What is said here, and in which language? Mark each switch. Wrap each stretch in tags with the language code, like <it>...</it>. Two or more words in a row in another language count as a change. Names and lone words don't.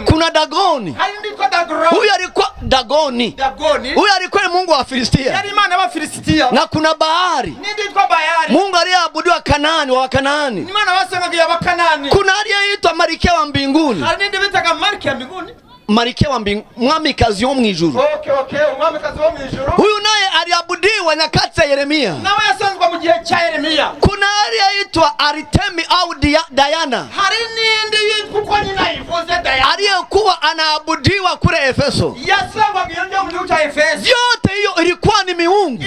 <sw>Kuna Dagoni. huyu alikuwa Dagoni. Huyu alikuwa ni mungu wa Filistia. Na kuna Bahari, mungu aliyeabudiwa Kanaani, wa Kanaani. Kuna aliyeitwa Malkia wa mbinguni. Malkia wa mbinguni,</sw> <rw>mwamikazi wo mwijuru.</rw> <sw>Huyu naye aliabudiwa nyakati za Yeremia. Kuna aliyeitwa Artemi au Diana, aliyekuwa anaabudiwa kule Efeso. Yote hiyo ilikuwa ni miungu.</sw>